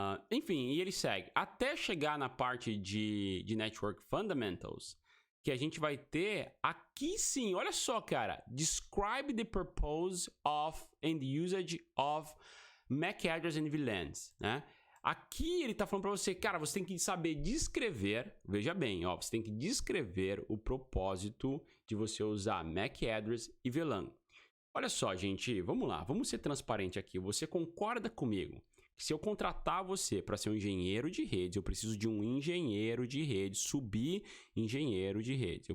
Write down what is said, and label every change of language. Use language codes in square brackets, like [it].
[pt] Enfim, e ele segue. Até chegar na parte de Network Fundamentals, que a gente vai ter aqui sim, olha só, cara. [en] Describe the purpose of and usage of MAC address and VLANs, né? [pt] Aqui ele tá falando para você, cara, você tem que saber descrever, veja bem, você tem que descrever o propósito de você usar MAC address e VLAN. Olha só, gente, vamos lá, vamos ser transparente aqui. Você concorda comigo que se eu contratar você para ser um engenheiro de redes, eu preciso de um engenheiro de redes, subir engenheiro de redes.